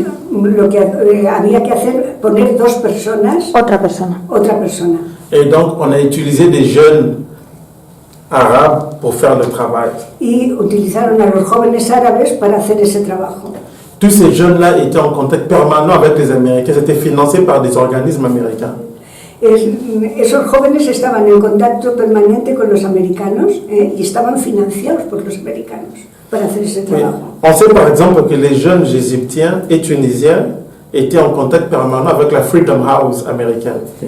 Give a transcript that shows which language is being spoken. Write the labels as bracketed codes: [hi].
[es] Lo que había que hacer, poner dos personas, Otra persona. otra persona. [fr] Et donc on a utilisé des jeunes arabes pour faire le travail. [es] Y utilizaron a los jóvenes árabes para hacer ese trabajo. [fr] Tous ces jeunes-là étaient en contact permanent avec les Américains, c'était financé par des organismes américains. [es] Esos jóvenes estaban en contacto permanente con los americanos y estaban financiados por los americanos para hacer ese trabajo. [fr] Oui. On sait par exemple que les jeunes égyptiens et tunisiens étaient en contact permanent avec la Freedom House américaine.